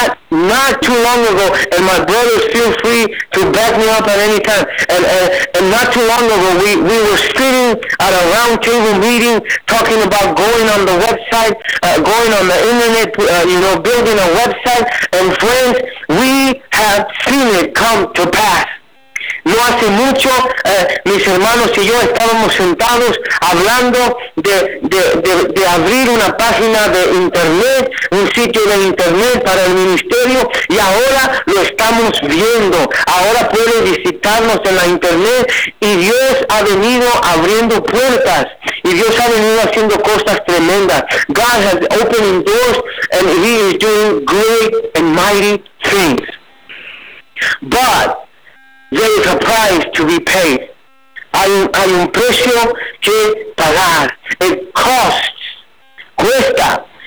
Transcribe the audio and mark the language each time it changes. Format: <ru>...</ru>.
<en>Not too long ago, and my brothers feel free to back me up at any time, and not too long ago, we were sitting at a round table meeting, talking about going on the website, going on the internet, building a website, and friends, we have seen it come to pass.</en> <es>No hace mucho, mis hermanos y yo estábamos sentados hablando de abrir una página de internet, un sitio de internet para el ministerio, y ahora lo estamos viendo. Ahora puede visitarnos en la internet, y Dios ha venido abriendo puertas, y Dios ha venido haciendo cosas tremendas.</es> <en>God has opened doors, and He is doing great and mighty things. But there is a price to be paid.</en> <es>Hay un precio que pagar.</es> <en>It costs.</en> <es>Cuesta.</es>